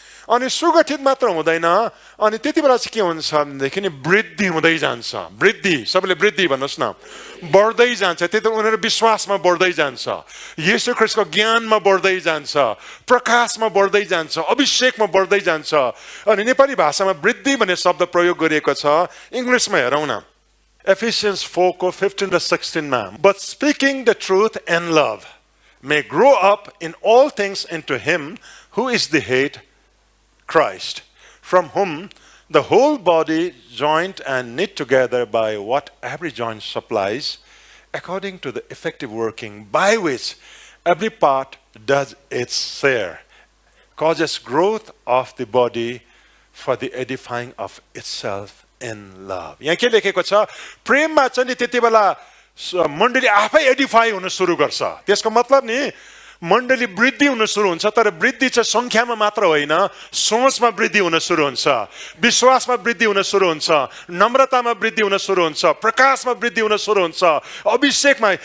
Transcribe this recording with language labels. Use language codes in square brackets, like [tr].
[ne] अनि सुगठित मात्र हुँदैन, अनि त्यति बेला चाहिँ के हुन्छ भनेदेखि नि वृद्धि हुँदै जान्छ। वृद्धि, सबैले वृद्धि भन्नुहोस् न, बढ्दै जान्छ। त्यति उनीहरू विश्वासमा बढ्दै जान्छ, येशू ख्रीष्टको ज्ञानमा बढ्दै जान्छ, प्रकाशमा बढ्दै जान्छ, अभिषेकमा बढ्दै जान्छ। अनि नेपाली भाषामा वृद्धि भन्ने शब्द प्रयोग गरिएको छ। इङ्ग्लिसमा हेरौँ न, [en] Ephesians 4:15 to 16 But speaking the truth in love may grow up in all things into him who is the head, Christ, from whom the whole body joined and knit together by what every joint supplies, according to the effective working by which every part does its share, causes growth of the body for the edifying of itself in love. [ne] यहाँ के लेखेको छ? प्रेममा चाहिँ नि त्यति बेला मण्डली आफै एडिफाई हुन सुरु गर्छ। त्यसको मतलब नि मण्डली वृद्धि हुन सुरु हुन्छ, तर वृद्धि चाहिँ संख्यामा मात्र होइन, सोचमा वृद्धि हुन सुरु हुन्छ, विश्वासमा वृद्धि हुन सुरु हुन्छ, नम्रतामा वृद्धि हुन सुरु हुन्छ, प्रकाशमा वृद्धि हुन सुरु हुन्छ, अभिषेकमा।